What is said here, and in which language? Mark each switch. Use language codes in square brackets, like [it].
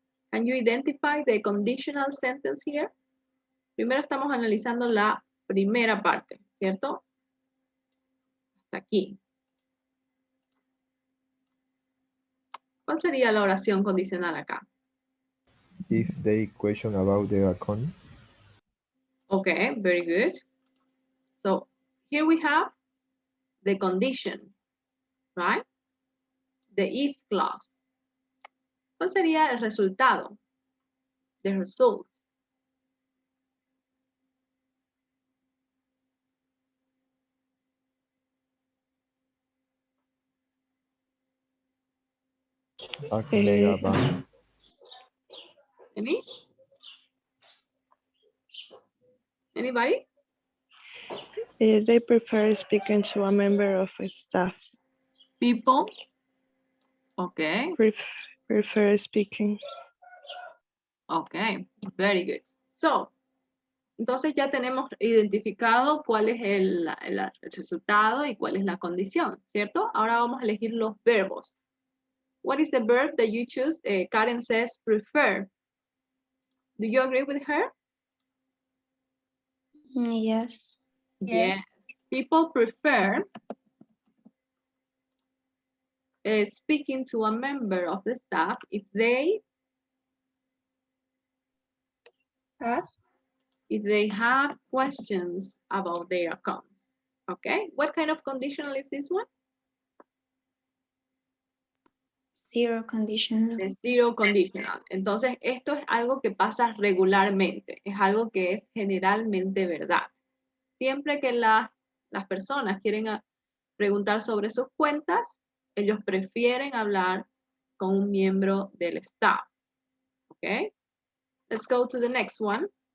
[en] Can you identify the conditional sentence here? [es] Primero estamos analizando la primera parte, ¿cierto? Hasta aquí. ¿Cuál sería la oración condicional acá? [en] If they question about the account, Okay, very good. So here we have the condition, right? The if clause. [es] ¿Cuál sería el resultado? [en] The result. a mega bank, Any? Anybody? They prefer speaking to a member of staff. People. Okay. Prefer speaking. Okay, very good. [es] So, entonces ya tenemos identificado cuál es el resultado y cuál es la condición, ¿cierto? Ahora vamos a elegir los verbos. [en] What is the verb that you choose? Karen says prefer. Do you agree with her? Yes. Yes. People prefer speaking to a member of the staff if they have questions about their accounts. Okay, what kind of conditional is this one? Zero conditional. De zero conditional. [es] Entonces, esto es algo que pasa regularmente, es algo que es generalmente verdad. Siempre que las personas quieren preguntar sobre sus cuentas, ellos prefieren hablar con un miembro del staff. [en] Okay, let's go to the next one.